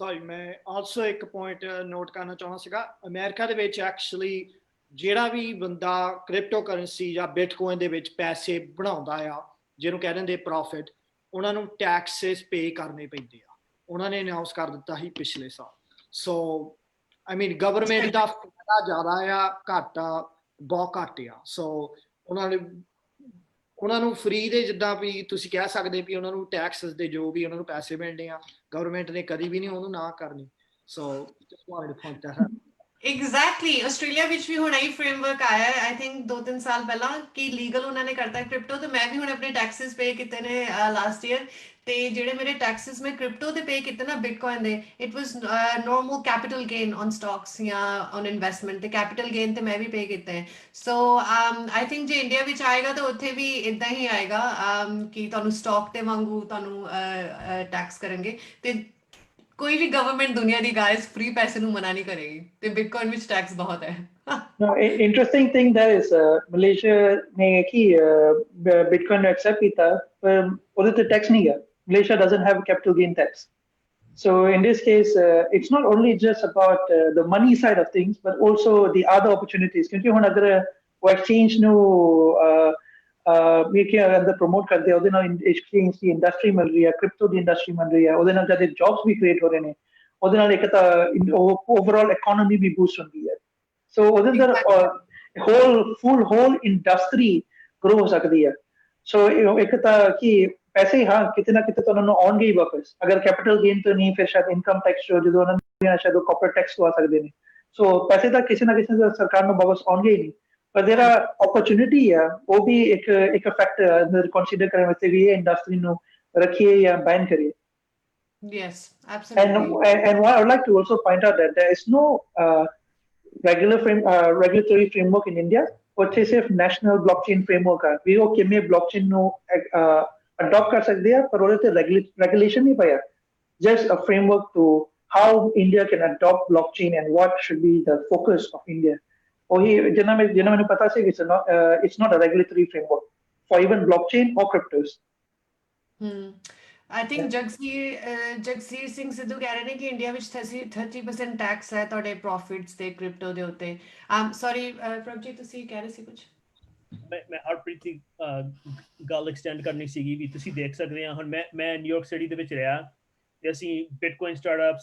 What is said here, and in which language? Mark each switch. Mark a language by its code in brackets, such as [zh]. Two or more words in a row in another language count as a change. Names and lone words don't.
[pa] ਸੌਰੀ ਮੈਂ ਆਲਸੋ ਇੱਕ ਪੁਆਇੰਟ ਨੋਟ ਕਰਨਾ ਚਾਹੁੰਦਾ ਸੀਗਾ ਅਮਰੀਕਾ ਦੇ ਵਿੱਚ ਐਕਚੁਅਲੀ ਜਿਹੜਾ ਵੀ ਬੰਦਾ [en] crypto currency [pa] ਜਾਂ ਬਿਟਕੋਇਨ ਦੇ ਵਿੱਚ ਪੈਸੇ ਬਣਾਉਂਦਾ ਆ ਜਿਹਨੂੰ ਕਹਿ ਦਿੰਦੇ ਪ੍ਰੋਫਿਟ ਉਹਨਾਂ ਨੂੰ [en] taxes pay [pa] ਕਰਨੇ ਪੈਂਦੇ ਆ ਉਹਨਾਂ ਨੇ ਅਨਾਉਂਸ ਕਰ ਦਿੱਤਾ ਸੀ ਪਿਛਲੇ ਸਾਲ [en] so I mean government [pa] ਦਾ ਫਾਇਦਾ ਜ਼ਿਆਦਾ ਆ ਘੱਟ ਆ ਬਹੁਤ ਘੱਟ ਆ ਸੋ ਉਹਨਾਂ ਨੂੰ ਫ੍ਰੀ ਦੇ ਜਿੱਦਾਂ ਵੀ ਤੁਸੀਂ ਕਹਿ ਸਕਦੇ ਵੀ ਉਹਨਾਂ ਨੂੰ ਟੈਕਸਸ ਦੇ ਜੋ ਵੀ ਉਹਨਾਂ ਨੂੰ ਪੈਸੇ ਮਿਲਣੇ ਆ ਗਵਰਨਮੈਂਟ ਨੇ ਕਦੀ ਵੀ ਨਹੀਂ ਉਹਨੂੰ ਨਾ ਕਰਨੀ ਸੋ [en] just wanted to point that out. Exactly. [pa] ਆਸਟ੍ਰੇਲੀਆ ਵਿੱਚ ਵੀ ਹੁਣ ਇਹ ਫਰੇਮਵਰਕ ਆਇਆ ਹੈ [en] I think [pa] 2-3 ਸਾਲ ਪਹਿਲਾਂ ਕਿ ਲੀਗਲ ਉਹਨਾਂ ਨੇ ਕਰਤਾ ਕ੍ਰਿਪਟੋ ਤੇ ਮੈਂ ਵੀ ਹੁਣ ਆਪਣੇ ਟੈਕਸਸ ਪੇ ਕੀਤੇ ਨੇ [en] last year [pa] ਤੇ ਜਿਹੜੇ ਮੇਰੇ ਟੈਕਸਸ ਮੈਂ ਕ੍ਰਿਪਟੋ ਤੇ ਪੇ ਕੀਤੇ ਨਾ ਬਿਟਕੋਇਨ ਦੇ [en] it was normal capital gain on stocks [pa] ਜਾਂ [en] on investment [pa] ਤੇ [en] capital gain [pa] ਤੇ ਮੈਂ ਵੀ ਪੇ ਕੀਤੇ ਹੈ [en] so I think [pa] ਜੇ ਇੰਡੀਆ ਵਿੱਚ ਆਏਗਾ ਤਾਂ ਉੱਥੇ ਵੀ ਇਦਾਂ ਹੀ ਆਏਗਾ ਕਿ ਤੁਹਾਨੂੰ ਸਟਾਕ ਤੇ ਵਾਂਗੂ ਤੁਹਾਨੂੰ ਟੈਕਸ ਕਰਨਗੇ ਤੇ ਕੋਈ ਵੀ ਗਵਰਨਮੈਂਟ ਦੁਨੀਆ ਦੀ [en] guys free [pa] ਪੈਸੇ ਨੂੰ ਮਨਾ ਨਹੀਂ ਕਰੇਗੀ ਤੇ ਬਿਟਕੋਇਨ ਵਿੱਚ ਟੈਕਸ ਬਹੁਤ ਹੈ [en] No, interesting thing that is Malaysia [hi] ने की [en] Bitcoin accept [hi] किया पर उधर तो [en] tax [hi] नहीं है [en] Malaysia doesn't have capital gain tax so in this case it's not only just about the money side of things but also the other opportunities क्योंकि ਹੁਣ [hi] अगर वो [en] exchange ਨੂੰ [pa] ਵੀ ਕਿ ਅੰਦਰ ਪ੍ਰੋਮੋਟ ਕਰਦੇ ਉਹਦੇ ਨਾਲ ਐਕਸਚੇਂਜ ਦੀ ਇੰਡਸਟਰੀ ਮਿਲ ਰਹੀ ਹੈ ਕ੍ਰਿਪਟੋ ਦੀ ਇੰਡਸਟਰੀ ਮਿਲ ਰਹੀ ਹੈ ਉਹਦੇ ਨਾਲ ਜਦ ਜੌਬਸ ਵੀ ਕ੍ਰੀਏਟ ਹੋ ਰਹੇ ਨੇ ਉਹਦੇ ਨਾਲ ਇੱਕ ਤਾਂ [en] overall economy [pa] ਵੀ ਬੂਸਟ ਹੁੰਦੀ ਹੈ ਸੋ ਉਹਦੇ ਅੰਦਰ [en] whole industry [pa] ਗਰੋ ਹੋ ਸਕਦੀ ਹੈ ਸੋ ਇੱਕ ਤਾਂ ਕਿ ਪੈਸੇ ਹਾਂ ਕਿਤੇ ਨਾ ਕਿਤੇ ਤਾਂ ਉਹਨਾਂ ਨੂੰ ਆਉਣਗੇ ਹੀ ਵਾਪਸ ਅਗਰ [en] capital gain [pa] ਤੋਂ ਨਹੀਂ ਫਿਰ ਸ਼ਾਇਦ [en] income tax [pa] ਜਦੋਂ ਉਹਨਾਂ ਨੂੰ ਸ਼ਾਇਦ ਉਹ [en] corporate tax [pa] ਲਵਾ ਸਕਦੇ ਨੇ ਸੋ ਪੈਸੇ ਤਾਂ ਕਿਸੇ ਨਾ ਕਿਸੇ ਸਰਕਾਰ ਨੂੰ ਵਾਪਸ ਆਉਣਗੇ ਹੀ ਨਹੀਂ ਪਰ ਜਿਹੜਾ ਓਪਰਚੁਨਿਟੀ ਹੈ ਉਹ ਵੀ ਇੱਕ ਫੈਕਟਰ ਅੰਦਰ ਕੰਸੀਡਰ ਕਰਨ ਵਾਸਤੇ ਵੀ ਇਹ ਇੰਡਸਟਰੀ ਨੂੰ ਰੱਖੀਏ ਜਾਂ ਬੈਨ ਕਰੀਏ [en] yes absolutely and what I would like to also point out that there is no regulatory framework in India [pa] ਉੱਥੇ ਸਿਰਫ ਨੈਸ਼ਨਲ ਬਲੌਕਚੇਨ ਫਰੇਮਵਰਕ ਹੈ ਵੀ ਉਹ ਕਿਵੇਂ ਬਲੌਕਚੇਨ ਨੂੰ ਅਡਾਪਟ ਕਰ ਸਕਦੇ ਆ ਪਰ ਉਹਦੇ ਤੇ ਰੈਗੂਲੇਸ਼ਨ ਨਹੀਂ ਪਿਆ [en] just a framework to how India can adopt blockchain and what should be the focus of India [pa] ਉਹੀ ਜਿੰਨਾ ਮੈਨੂੰ ਪਤਾ ਸੀ [en] it's not a regulatory framework for even blockchain or cryptos I think [pa] ਜਗਸੀਰ ਸਿੰਘ ਸਿੱਧੂ ਕਹਿ ਰਹੇ ਨੇ ਕਿ ਇੰਡੀਆ ਵਿੱਚ 30% ਟੈਕਸ ਹੈ ਤੁਹਾਡੇ ਪ੍ਰੋਫਿਟਸ ਤੇ ਕ੍ਰਿਪਟੋ ਦੇ ਉੱਤੇ ਸੌਰੀ ਪ੍ਰਭਜੀਤ ਤੁਸੀਂ ਕਹਿ ਰਹੇ ਸੀ ਕੁਝ ਮੈਂ ਹਰਪ੍ਰੀਤ ਦੀ ਗੱਲ ਐਕਸਟੈਂਡ ਕਰਨੀ ਸੀਗੀ ਵੀ ਤੁਸੀਂ ਦੇਖ ਸਕਦੇ ਆ ਹੁਣ ਮੈਂ ਨਿਊਯਾਰਕ ਸਿਟੀ ਦੇ ਵਿੱਚ ਰਿਹਾ ਤੇ ਅਸੀਂ [en] bitcoin startups